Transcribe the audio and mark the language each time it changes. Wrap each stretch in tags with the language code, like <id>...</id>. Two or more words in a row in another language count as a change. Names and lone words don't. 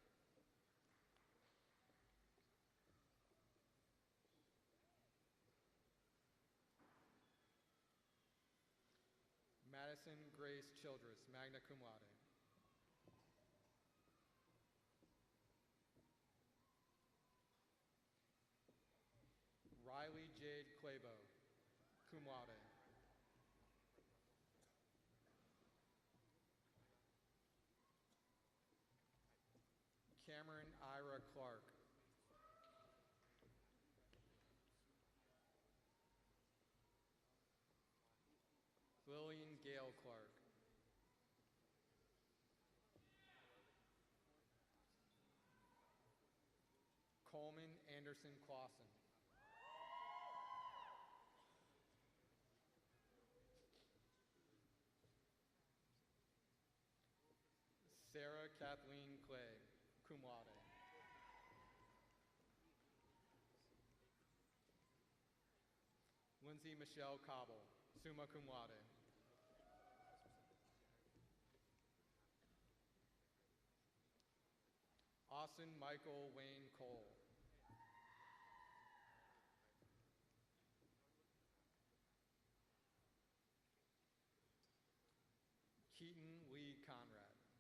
<en>Madison Grace Childress,</en> <la>magna cum laude.</la> <en>Riley Jade Clabo,</en> <la>cum laude.</la> <en>Cameron Ira Clark. Lillian Gale Clark. Coleman Anderson Clausen. Sarah Kathleen Clay,</en> <la>cum laude.</la> <en>Lindsay Michelle Cobble,</en> <la>summa cum laude.</la> <en>Austin Michael Wayne Cole. Keaton Lee Conrad.</en>